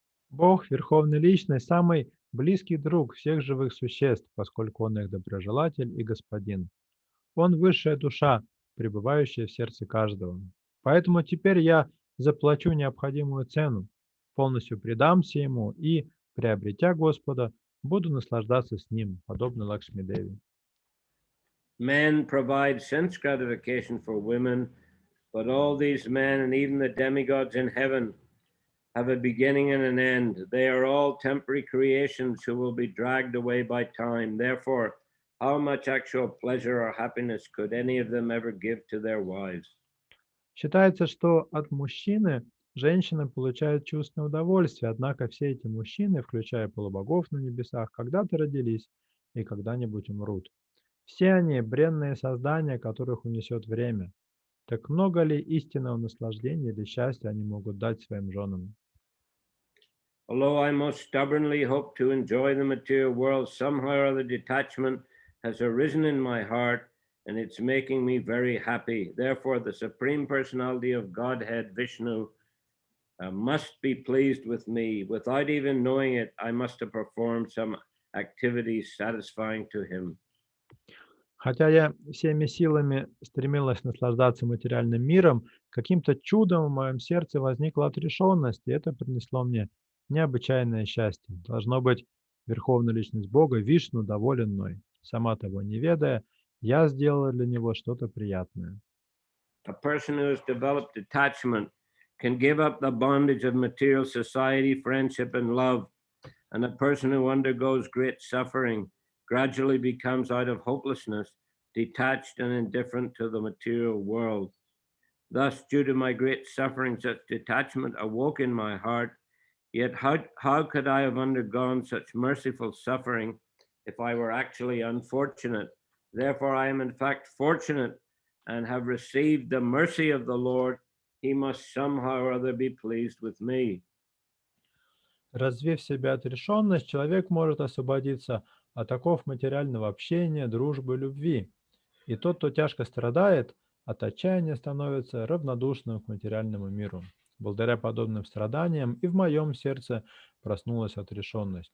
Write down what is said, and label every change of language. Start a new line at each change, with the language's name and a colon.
Russian: Бог, Верховный Личность, самый близкий друг всех живых существ, поскольку Он их доброжелатель и Господин. Он высшая душа, пребывающая в сердце каждого. Поэтому теперь я заплачу необходимую цену, полностью предамся Ему и, приобретя Господа, буду наслаждаться с Ним, подобно Лакшми Деви.
English: Men provide sense gratification for women, but all these men and even the demigods in heaven have a beginning and an end. They are all temporary creations who will be dragged away by time. Therefore, how much actual pleasure or happiness could any of them ever give to their wives?
Russian: Считается, что от мужчины женщина получает чувственное удовольствие, однако все эти мужчины, включая полубогов на небесах, когда-то родились и когда-нибудь умрут. Все они бренные создания, которых унесет время. Так много ли истинного наслаждения или счастья они могут дать своим женам?
English: Although I most stubbornly hope to enjoy the material world, somehow or other detachment has arisen in my heart and it's making me very happy. Therefore, the Supreme Personality of Godhead, Vishnu, must be pleased with me. Without even knowing it, I must have performed some activities satisfying to him.
Russian: Хотя я всеми силами стремилась наслаждаться материальным миром, каким-то чудом в моем сердце возникла отрешенность, и это принесло мне необычайное счастье. Должно быть, Верховная Личность Бога, Вишну, доволен мной. Сама того не ведая, я сделала для него что-то приятное.
English: A person who has developed detachment can give up the bondage of material society, friendship, and love. And a person who undergoes great suffering gradually becomes out of hopelessness, detached and indifferent to the material world. Thus, due to my great suffering, such detachment awoke in my heart. Yet how could I have undergone such merciful suffering if I were actually unfortunate? Therefore, I am in fact fortunate and have received the mercy of the Lord. He must somehow or other be pleased with me.
Russian: Развив в себе отрешенность, человек может освободиться от оков материального общения, дружбы, любви. И тот, кто тяжко страдает, от отчаяния становится равнодушным к материальному миру. Благодаря подобным страданиям и в моем сердце проснулась отрешенность.